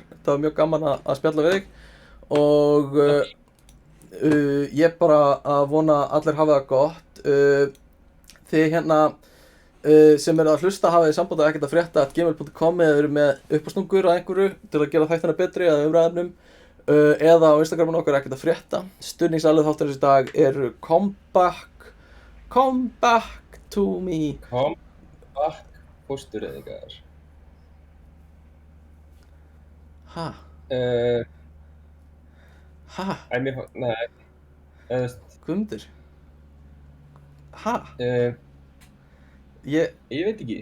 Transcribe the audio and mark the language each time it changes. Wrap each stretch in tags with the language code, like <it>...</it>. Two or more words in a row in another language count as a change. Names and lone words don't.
<is>Það var mjög gaman að spjalla við þig og ég bara að vona að allir hafa það gott. Þið sem eru að hlusta hafið samband að ekkert að frétta @gmail.com eða eru með uppástungur að einhverju til að gera þættina betri eða umræðefnum eða á Instagramun okkar ekkert að frétta. Stuðningsalið þáttarins í dag eru</is> <en>Come back to me. Come back fóstureyðingar.</en> <is>Ha? Nei, Guðmundur? Ha? Ég veit ekki.</is>